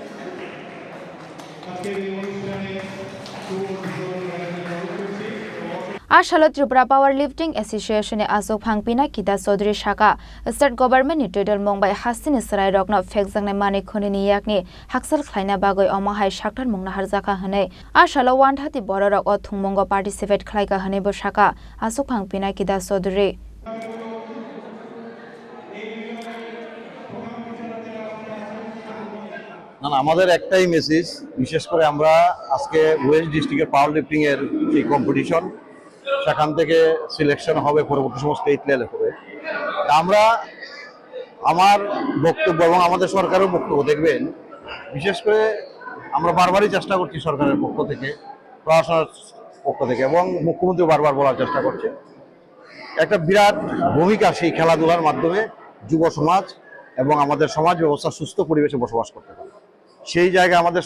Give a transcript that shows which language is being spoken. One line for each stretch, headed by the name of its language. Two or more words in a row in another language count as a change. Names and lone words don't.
Kok Borok: Chasalo Tripura Powerlifting Association Asopang Pinakida Sodri Shaka
English: State Government
Kok Borok: Total Mumbai Hasin Sarai Rokno Fexang Mani Khonini Yakni Haksal Klaina Bagoi Omahai Shaktan Mungna Harzaka Hane Chasalo Wantati Borok or Thungmongo participate Klaika Hanebo Shaka Asopang Pinakida Sodri
Bangla: আমাদের একটাই মেসেজ বিশেষ করে আমরা আজকে
English: West District-er power lifting
Bangla: এর যে কম্পিটিশন সেখান থেকে সিলেকশন হবে পরবর্তী সময়
English: state level-e
Bangla: হবে আমরা আমার বক্তব্য এবং আমাদের সরকারের বক্তব্য দেখবেন বিশেষ করে আমরা বারবারই চেষ্টা করছি সরকারের পক্ষ থেকে প্রশাসনের পক্ষ থেকে এবং মুখ্যমন্ত্রী বারবার বলার চেষ্টা করছে একটা বিরাট ভূমিকা সেই খেলাধুলার মাধ্যমে যুব সমাজ এবং আমাদের সমাজ ব্যবস্থা সুস্থ পরিবেশে বসবাস করতে পারে সেই জায়গায় আমাদের